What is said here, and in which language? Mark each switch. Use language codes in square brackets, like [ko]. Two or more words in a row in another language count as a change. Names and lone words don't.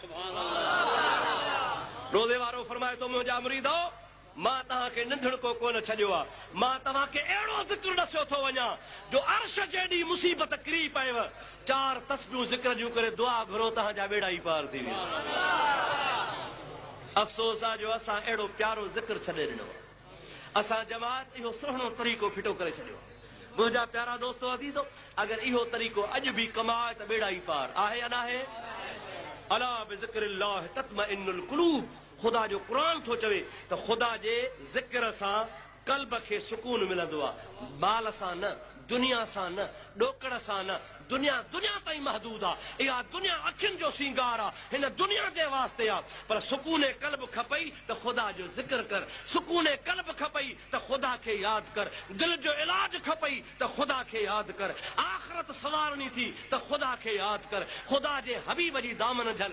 [sd] रोज़े वारो फरमाए थो मुंहिंजा मुरीदो मां तव्हांखे नंढड़ को कोन छॾियो आहे, मां तव्हांखे अहिड़ो ज़िक्र ॾसियो थो वञा जो अर्श जेॾी मुसीबत किरी पएव चार तस्बीहूं ज़िक्र जूं करे दुआ घुरो तव्हांजा बेड़ा ई पार थी वेंदा। अफ़सोस आहे जो असां अहिड़ो प्यारो ज़िक्र छॾे ॾिनो, असां जमात इहो सुहिणो तरीक़ो फिटो करे छॾियो। मुंहिंजा प्यारा दोस्तो अज़ीज़ो, अगरि इहो तरीक़ो अॼु बि कमाए त बेड़ा ई पार आहे या नाहे? [ar] ألا بذكر الله تطمئن القلوب, [sd] खुदा जो क़ुरान थो चवे त खुदा जे ज़िक्र सां क़ल्ब खे सुकून मिलंदो आहे, माल सां न, दुनिया सां न, ॾोकड़ सां न। दुनिया दुनिया ताईं महदूद आहे, इहा दुनिया अखियुनि जो सींगार आहे, हिन दुनिया जे वास्ते आहे, पर सुकून क़ल्ब खपई त खुदा जो ज़िक्र कर, सुकून क़ल्ब खपई त खुदा खे यादि कर, दिल जो इलाज खपई त खुदा खे यादि कर, आख़िरत सवारणी थी त खुदा खे यादि कर, खुदा जे हबीब जी दामन झल।